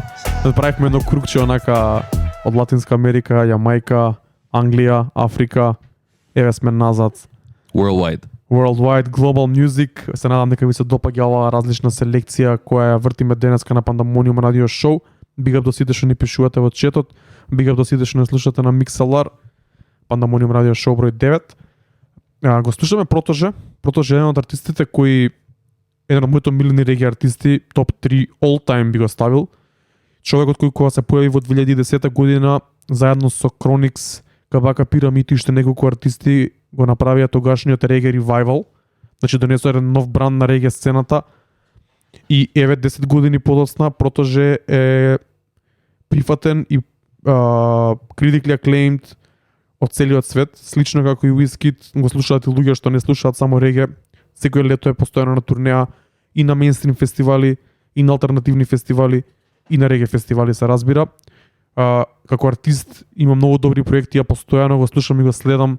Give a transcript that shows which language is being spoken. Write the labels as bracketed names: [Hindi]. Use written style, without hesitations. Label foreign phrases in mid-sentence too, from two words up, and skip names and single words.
[Macedonian] Направивме едно кругче онака од Латинска Америка, Јамајка, Англија, Африка. Еве сме назад. [English] Worldwide, Global Music. [Macedonian] Се надам дека ви се допаѓа оваа различна селекција која ја вртиме денеска на Pandemonium радио шоу. [English] Big up [Macedonian] до сите што ни пишувате во четот. [English] Big up [Macedonian] до сите што не слушате на Mixlr. Pandemonium радио шоу број 9. Го слушаме Protege. Protege е еден од артистите кои еден од моите милени реги артисти, топ 3 [English] all time [Macedonian] би го ставил. Човекот кој кога се појави во 2010 година заедно со Chronix, Kabaka Pyramid и уште неколку артисти го направија тогашниот реге ревайвал. Значи донесоа еден нов бранд на реге сцената. И еве 10 години подоцна Протоже е прифатен и [English] critically acclaimed [Macedonian] од целиот свет, слично како и Wizkid, го слушаат и луѓе што не слушаат само реге. Секој лето е постојано на турнеа и на мејнстрим фестивали, и на алтернативни фестивали, и на реге фестивали се разбира. Како артист има многу добри проекти, ја постојано го слушам и го следам.